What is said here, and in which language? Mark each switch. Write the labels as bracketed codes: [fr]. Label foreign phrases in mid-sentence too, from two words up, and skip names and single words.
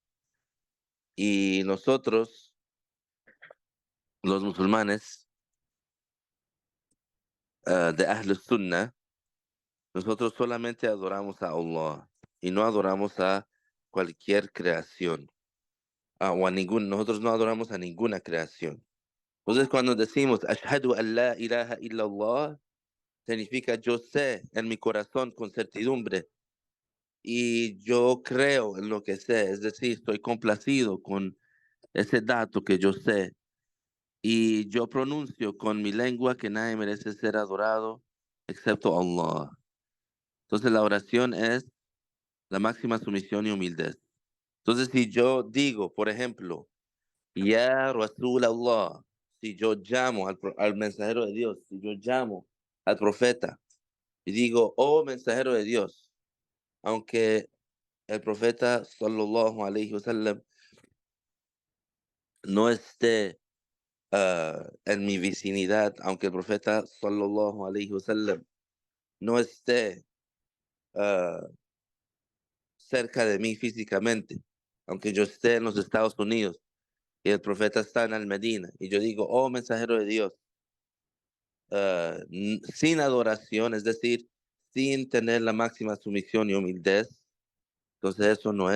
[es] Y nosotros, los musulmanes de [ar] أهل السنة, [es] nosotros solamente adoramos a Allah y no adoramos a cualquier creación. O a nosotros no adoramos a ninguna creación. Entonces cuando decimos [ar] أشهد أن لا إله إلا الله, [es] significa yo sé en mi corazón con certidumbre y yo creo en lo que sé, es decir, estoy complacido con ese dato que yo sé y yo pronuncio con mi lengua que nadie merece ser adorado excepto Allah. Entonces la oración es la máxima sumisión y humildad. Entonces, si yo digo, por ejemplo, [ar] يا رسول الله, [es] si yo llamo al mensajero de Dios, si yo llamo al profeta y digo, oh mensajero de Dios, aunque el profeta [ar] صلى الله عليه وسلم [es] no esté en mi vicinidad, aunque el profeta [ar] صلى الله عليه وسلم [es] no esté ah, cerca de mí físicamente, aunque yo esté en los Estados Unidos y el profeta está en Al-Medina, y yo digo, oh mensajero de Dios, sin adoración, es decir, sin tener la máxima sumisión y humildad, entonces eso no